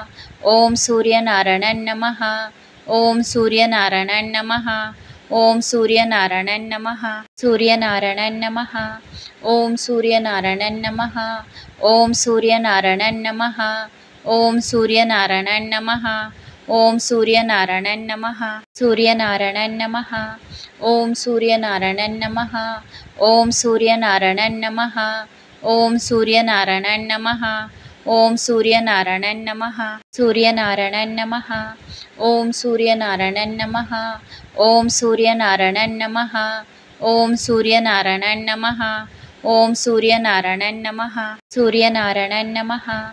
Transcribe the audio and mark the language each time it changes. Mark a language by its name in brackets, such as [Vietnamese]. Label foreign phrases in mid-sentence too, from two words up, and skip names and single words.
[Sanskrit] ओम सूर्यनारायणाय नमः। ओम सूर्यनारायणाय नमः। ओम सूर्यनारायणाय नमः। सूर्यनारायणाय नमः। ओम सूर्यनारायणाय नमः। ओम सूर्यनारायणाय नमः। ओम सूर्यनारायणाय नमः। ఓం సూర్యనారాయణ నమః సూర్యనారాయణ నమః ఓం సూర్యనారాయణ నమః ఓం సూర్యనారాయణ నమః ఓం సూర్యనారాయణ నమః ఓం సూర్యనారాయణ నమః సూర్యనారాయణ నమః ఓం సూర్యనారాయణ నమః ఓం సూర్యనారాయణ నమః ఓం సూర్యనారాయణ నమః ఓం సూర్యనారాయణ నమః సూర్యనారాయణ నమః